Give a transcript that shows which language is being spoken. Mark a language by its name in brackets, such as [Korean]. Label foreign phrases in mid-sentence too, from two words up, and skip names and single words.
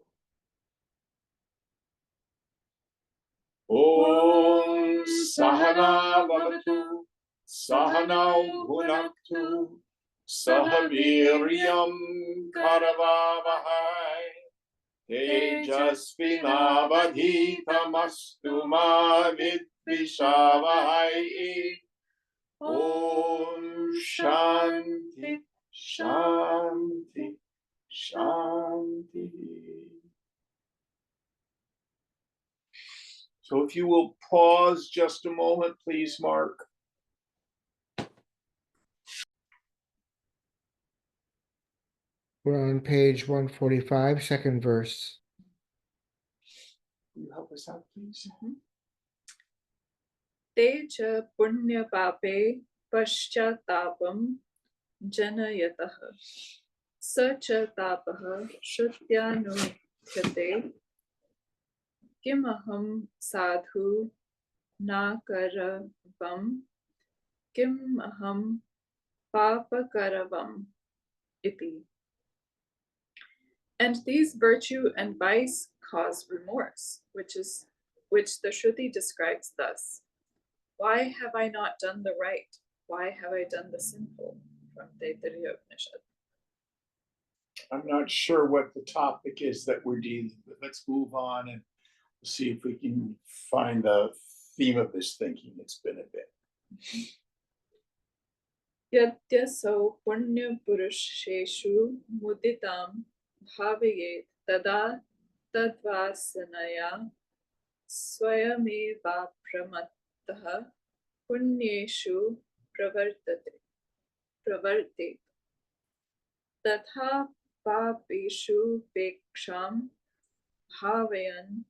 [Sanskrit] Om Sahana Bhavatu Sahanau Bhunaktu Sahaviryam Karavavahai Tejasvinavadhitamastu ma vidvishavahai. Om Shanti Shanti Shanti. [English] So if you will pause just a moment, please, Mark. We're on page 145, second verse. Will you help us out, please? [Sanskrit] Te cha punya pape paschatapam janayatah sa cha tapah shrutyanuthyate kimaham sadhu nakaravam kimaham papakaravam iti. [English] And these virtue and vice cause remorse, which the Shruti describes thus. Why have I not done the right? Why have I done the sinful? From Taittiriya Upanishad. I'm not sure what the topic is that we're dealing with. Let's move on and see if we can find the theme of this thinking. It's been a bit. [Sanskrit] Yadyaso punya purusheshu muditam bhavayet tada tadvasanaya swayameva pramattah punyeshu pravartate tatha papeshu peksham bhavayan